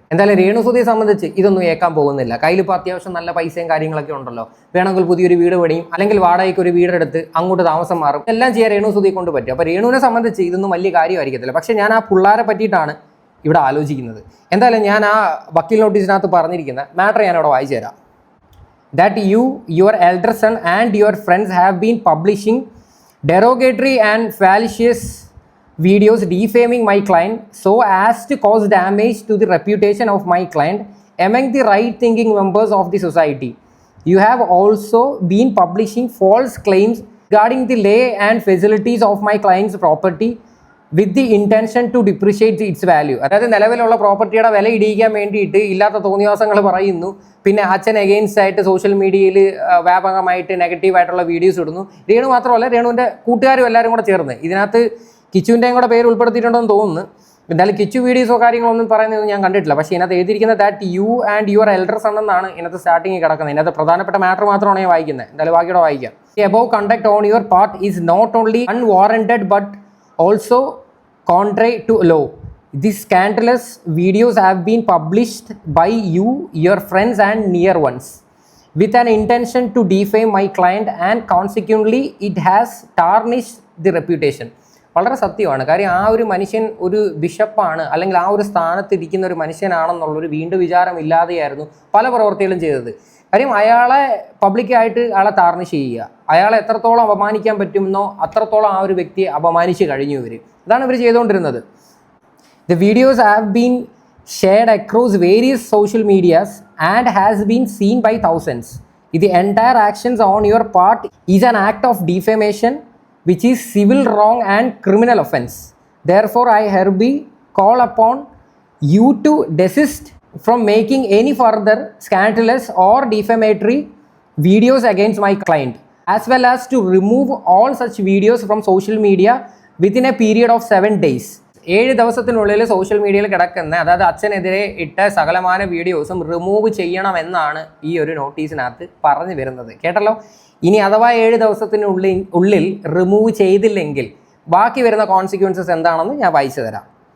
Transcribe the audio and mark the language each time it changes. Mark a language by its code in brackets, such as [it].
[ml] എന്തായാലും രേണുസുതിയെ സംബന്ധിച്ച് ഇതൊന്നും ഏക്കാൻ പോകുന്നില്ല. കയ്യിലിപ്പോൾ അത്യാവശ്യം നല്ല പൈസയും കാര്യങ്ങളൊക്കെ ഉണ്ടല്ലോ. വേണമെങ്കിൽ പുതിയൊരു വീട് പണിയും, അല്ലെങ്കിൽ വാടകയ്ക്ക് ഒരു വീടെടുത്ത് അങ്ങോട്ട് താമസം മാറും, എല്ലാം ചെയ്യാൻ രേണുസുതിയെ കൊണ്ട് പറ്റും. അപ്പോൾ രേണുവിനെ സംബന്ധിച്ച് ഇതൊന്നും വലിയ കാര്യമായിരിക്കത്തില്ല. പക്ഷേ ഞാൻ ആ പിള്ളേരെ പറ്റിയിട്ടാണ് ഇവിടെ ആലോചിക്കുന്നത്. എന്തായാലും ഞാൻ ആ വക്കീൽ നോട്ടീസിനകത്ത് പറഞ്ഞിരിക്കുന്ന മാറ്റർ ഞാൻ ഇവിടെ വായിച്ചു തരാം. [en] That you, your elder son and your friends have been publishing derogatory and fallacious videos defaming my client so as to cause damage to the reputation of my client among the right-thinking members of the society. You have also been publishing false claims regarding the lay and facilities of my client's property with the intention to depreciate its value. [ml] അതായത് നിലവിലുള്ള പ്രോപ്പർട്ടിയുടെ വില ഇടിയിക്കാൻ വേണ്ടിയിട്ട് ഇല്ലാത്ത തോന്നിവാസങ്ങൾ പറയുന്നു. പിന്നെ അച്ഛൻ against ആയിട്ട് സോഷ്യൽ മീഡിയയിൽ വ്യാപകമായിട്ട് നെഗറ്റീവായിട്ടുള്ള വീഡിയോസ് ഇടുന്നു. രേണു മാത്രമല്ല, രേണുവിൻ്റെ കൂട്ടുകാരും എല്ലാവരും കൂടെ ചേർന്ന് ഇതിനകത്ത് കിച്ചുവിൻ്റെയും കൂടെ പേര് ഉൾപ്പെടുത്തിയിട്ടുണ്ടെന്ന് തോന്നുന്നു. എന്തായാലും കിച്ചു വീഡിയോസോ കാര്യങ്ങളൊന്നും പറയുന്നതൊന്നും ഞാൻ കണ്ടിട്ടില്ല. പക്ഷേ ഇതിനകത്ത് എഴുതിയിരിക്കുന്നത് [en] that you and your elder son [ml] എന്നാണ് ഇതിനകത്ത് സ്റ്റാർട്ടിങ് കിടക്കുന്നത്. ഇതിനകത്ത് പ്രധാനപ്പെട്ട മാറ്റർ മാത്രമാണ് ഞാൻ വായിക്കുന്നത്. എന്തായാലും ബാക്കിയോടെ വായിക്കാം. [en] Above conduct on your part is not only unwarranted but also contrary to law. These scandalous videos have been published by you, your friends and near ones with an intention to defame my client and consequently it has tarnished the reputation. [ml] വളരെ സത്യമാണ്. കാര്യം ആ ഒരു മനുഷ്യൻ ഒരു ബിഷപ്പാണ്, അല്ലെങ്കിൽ ആ ഒരു സ്ഥാനത്ത് ഇരിക്കുന്ന ഒരു മനുഷ്യനാണെന്നുള്ളൊരു വീണ്ടും വിചാരം ഇല്ലാതെയായിരുന്നു പല പ്രവർത്തികളും ചെയ്തത്. കാര്യം അയാളെ പബ്ലിക്കായിട്ട് അയാളെ ടാർണിഷ് ചെയ്യുക, അയാളെ എത്രത്തോളം അപമാനിക്കാൻ പറ്റുമെന്നോ അത്രത്തോളം ആ ഒരു വ്യക്തിയെ അപമാനിച്ച് കഴിഞ്ഞു ഇവർ. അതാണ് ഇവർ ചെയ്തുകൊണ്ടിരുന്നത്. [en] The videos have been shared across various social medias and has been seen by thousands. The entire actions on your part is an act of defamation which is civil wrong and criminal offense. Therefore, I hereby call upon you to desist from making any further scandalous or defamatory videos against my client, as well as to remove all such videos from social media within a period of 7 days. [ml] 7 ദിവസത്തിനുള്ളിൽ social മീഡിയയിൽ കിടക്കുന്ന, അതായത് അച്ഛനെതിരെ ഇട്ട സകലമാന വീഡിയോസും remove ചെയ്യണമെന്നാണ് ഈ ഒരു നോട്ടീസിനകത്ത് പറഞ്ഞു വരുന്നത്. കേട്ടല്ലോ. ഇനി അഥവാ 7 ദിവസത്തിനുള്ളിൽ റിമൂവ് ചെയ്തില്ലെങ്കിൽ ബാക്കി വരുന്ന കോൺസിക്വൻസസ് എന്താണെന്ന് ഞാൻ വായിച്ചു തരാം.